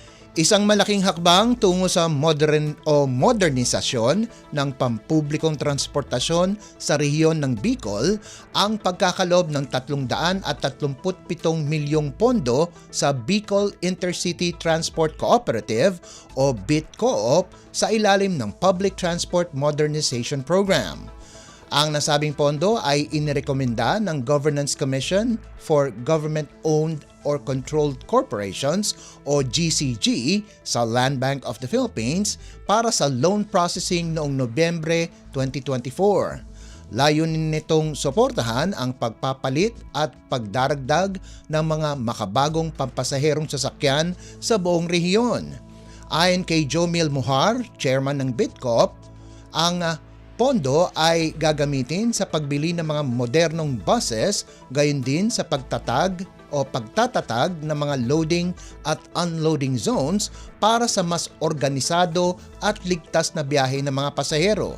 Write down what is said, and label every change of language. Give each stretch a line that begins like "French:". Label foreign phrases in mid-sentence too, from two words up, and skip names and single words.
Filipino: Isang malaking hakbang tungo sa modernisasyon ng pampublikong transportasyon sa rehiyon ng Bicol ang pagkakalob ng 337 milyong pondo sa Bicol Intercity Transport Cooperative o BITCOOP sa ilalim ng Public Transport Modernization Program. Ang nasabing pondo ay inirekomenda ng Governance Commission for Government-Owned or Controlled Corporations o GCG sa Land Bank of the Philippines para sa loan processing noong Nobyembre 2024. Layunin nitong suportahan ang pagpapalit at pagdaragdag ng mga makabagong pampasaherong sasakyan sa buong rehiyon. Ayon kay Jomil Muhar, chairman ng BITCOOP, ang pondo ay gagamitin sa pagbili ng mga modernong buses, gayon din sa pagtatatag ng mga loading at unloading zones para sa mas organisado at ligtas na biyahe ng mga pasahero.